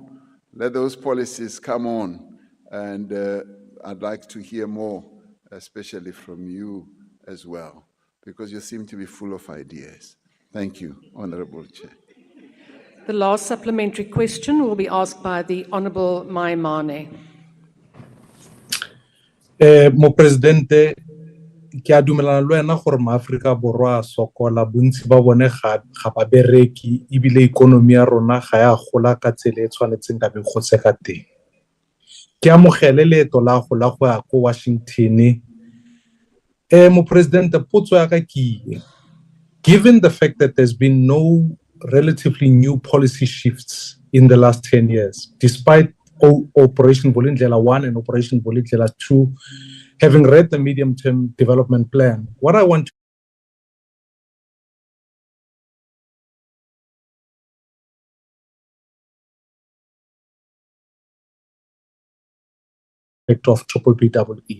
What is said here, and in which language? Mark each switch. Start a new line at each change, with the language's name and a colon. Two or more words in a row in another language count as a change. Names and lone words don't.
English: Let those policies come on. And I'd like to hear more, especially from you as well, because you seem to be full of ideas. Thank you, Honourable Chair. The last supplementary question will be asked by the Honourable Maimane.
Tswana: Mo Presidente, ke a dumelana le wena gore maAfrika Borwa a sokola, bontsi ba bone ga ba bereki, ebile ikonomi ya rona ga ya gola ka tsela e tshwanetseng ka be gotse ka teng. Ke amogele leeto la go ya ko Washington. Mo Presidente, potso ya ka ke,
English: given the fact that there's been no relatively new policy shifts in the last 10 years, despite Operation Vulindlela 1 and Operation Vulindlela 2, having read the medium-term development plan, what I want of BBBEE.